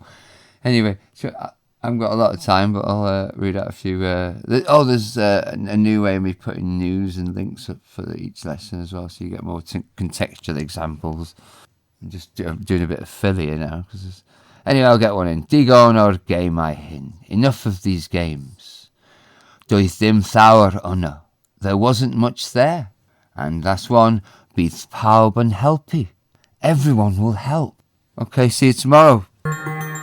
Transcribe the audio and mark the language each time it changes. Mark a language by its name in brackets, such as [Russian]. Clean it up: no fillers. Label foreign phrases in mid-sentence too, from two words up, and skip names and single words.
[English] Anyway, so I haven't got a lot of time, but I'll read out a few. There's a new way of me putting news and links up for each lesson as well, so you get more contextual examples. I'm just doing a bit of fill here now. Anyway, I'll get one in. [Welsh] Digon o'r gemau hyn. [English] Enough of these games. [Welsh] Doedd dim llawer ono. [English] There wasn't much there. And last one, [Welsh] bydd pawb yn helpu. [English] Everyone will help. Okay, see you tomorrow.